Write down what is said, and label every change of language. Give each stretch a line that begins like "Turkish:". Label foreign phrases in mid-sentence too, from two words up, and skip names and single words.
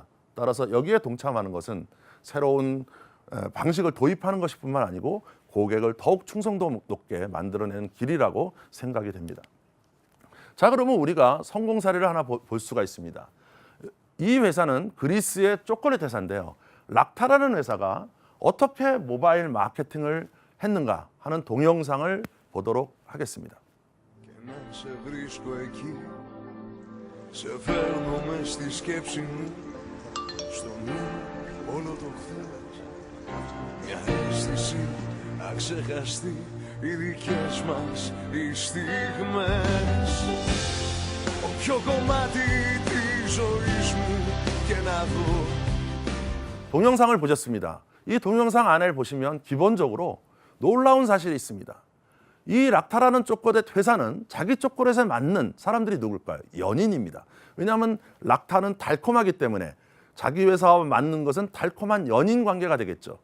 Korean: 따라서 여기에 동참하는 것은 새로운 방식을 도입하는 것뿐만 아니고 고객을 더욱 충성도 높게 만들어내는 길이라고 생각이 됩니다. 자, 그러면 우리가 성공 사례를 하나 볼 수가 있습니다. 이 회사는 그리스의 초콜릿 회사인데요. 락타라는 회사가 어떻게 모바일 마케팅을 했는가 하는 동영상을 보도록 하겠습니다.
Greek: Οι δικές μας οι στιγμές όποιο κομμάτι της ζωής μου και να δω.
Korean: 동영상을 보셨습니다. 이 동영상 안을 보시면 기본적으로 놀라운 사실이 있습니다. 이 락타라는 초콜릿 회사는 자기 초콜릿에 맞는 사람들이 누굴까요? 연인입니다. 왜냐하면 락타는 달콤하기 때문에 자기 회사와 맞는 것은 달콤한 연인 관계가 되겠죠.